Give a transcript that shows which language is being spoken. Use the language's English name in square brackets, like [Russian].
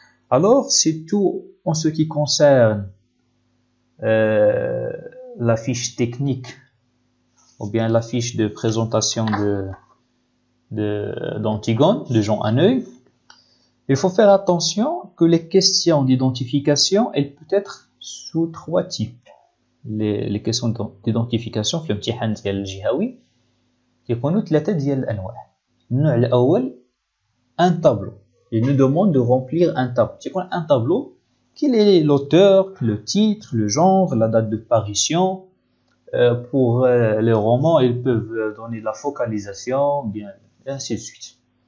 [French] Alors, c'est tout en ce qui concerne la fiche technique ou bien la fiche de présentation d'Antigone, de Jean Hanneuil. Il faut faire attention que les questions d'identification, elles peuvent être sous trois types. Les questions d'identification [Arabic] في الامتحان ديال الجهوي يكونوا ثلاثة ديال الأنواع. النوع الأول [French] un tableau. Il nous demande de remplir un tableau. C'est quoi un tableau? Quel est l'auteur, le titre, le genre, la date de parution. Pour les romans, ils peuvent donner la focalisation, bien, et ainsi de suite.